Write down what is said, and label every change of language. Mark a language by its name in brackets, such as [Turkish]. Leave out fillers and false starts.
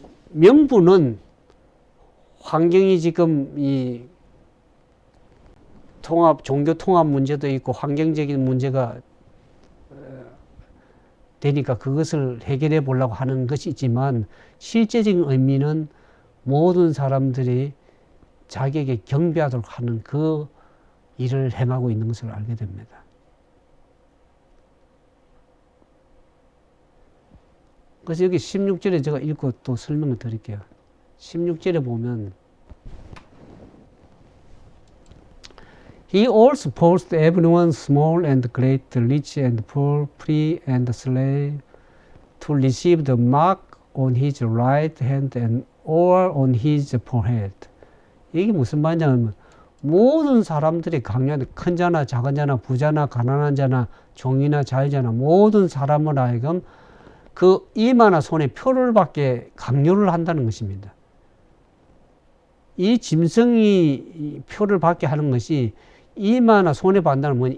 [Korean] 명분은 환경이 지금 이 종교 통합 문제도 있고 환경적인 문제가 되니까 그것을 해결해 보려고 하는 것이 있지만 실제적인 의미는 모든 사람들이 자기에게 경배하도록 하는 그 일을 행하고 있는 것을 알게 됩니다. 그래서 여기 16절에 제가 읽고 또 설명을 드릴게요. 16절에 보면 [English] He also forced everyone, small and great, rich and poor, free and slave, to receive the mark on his right hand and or on his forehead. [Korean] 이게 무슨 말이냐면 모든 사람들이 강요하는 큰 자나 작은 자나 부자나 가난한 자나 종이나 자유자나 모든 사람을 하여금 그 이마나 손에 표를 받게 강요를 한다는 것입니다. 이 짐승이 표를 받게 하는 것이 이마나 손에 받는다는 뭐냐?